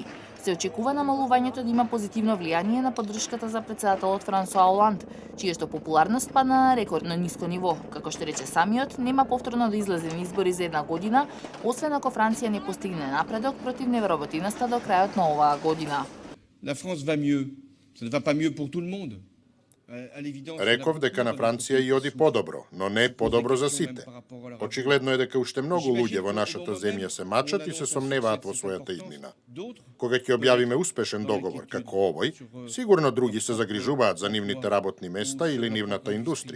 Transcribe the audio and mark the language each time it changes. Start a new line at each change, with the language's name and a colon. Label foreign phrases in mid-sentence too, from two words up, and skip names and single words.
Macedonian: Се очекува намалувањето да има позитивно влијание на поддршката за претседателот Франсуа Оланд, чијашто популарност падна на рекордно ниско ниво. Како што рече самиот, нема повторно да излезе на избори за една година, освен ако Франција не постигне напредок против невработеноста до крајот на оваа година.
French: La France va mieux. Ça ne va pas mieux pour tout le monde.
Macedonian: Реков дека на Франција и оди подобро, но не подобро за сите. Очигледно е дека уште многу луѓе во нашата земја се мачат и се сомневаат во својата иднина. Кога ќе објавиме успешен договор како овој, сигурно други се загрижуваат за нивните работни места или нивната индустрија.